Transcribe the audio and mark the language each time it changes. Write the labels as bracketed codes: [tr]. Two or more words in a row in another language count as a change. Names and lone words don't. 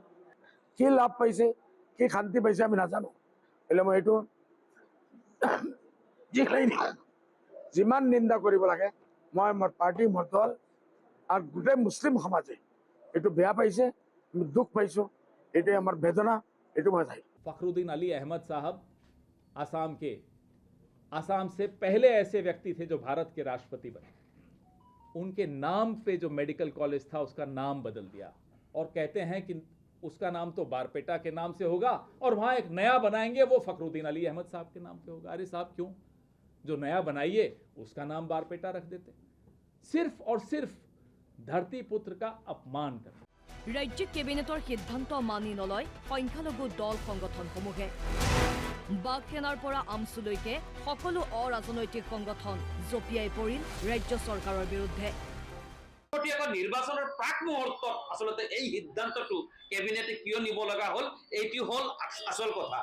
[as] কি লাভ পাইছে, কি শান্তি পাইছে আমি নাজানো। এলে মই এইটো যিমান নিন্দা কৰিব লাগে, মই মোৰ পাৰ্টি মোৰ দল আর গোটেই মুসলিম সমাজে এইটো বেয়া পাইছে, আমি দুখ পাইছো। এটাই আমার বেদনা, এটু मैं চাই। [hi] फखरुद्दीन अली अहमद साहब आसाम से पहले ऐसे व्यक्ति थे जो भारत के राष्ट्रपति बने। उनके नाम पे जो मेडिकल कॉलेज था उसका नाम बदल दिया और कहते हैं कि उसका नाम तो बारपेटा के नाम से होगा और वहां एक नया बनाएंगे, वो फखरुद्दीन अली अहमद साहब के नाम पे होगा। अरे साहब क्यों? जो नया बनाइए उसका नाम बारपेटा रख देते। सिर्फ और सिर्फ धरती पुत्र का अपमान कर। [as] ৰাজ্যিক কেবিনেটৰ সিদ্ধান্ত মানি নলয় সংখ্যালঘু দল সংগঠনসমূহে। বাঘসেনাৰ পৰা আমচুলৈকে সকলো অৰাজনৈতিক সংগঠন জঁপিয়াই পৰিল ৰাজ্য চৰকাৰৰ বিৰুদ্ধে। নিৰ্বাচনৰ প্ৰাক মুহূৰ্তত আচলতে এই সিদ্ধান্তটো কেবিনেটে কিয় নিব লগা হল, এইটো হল আচল কথা।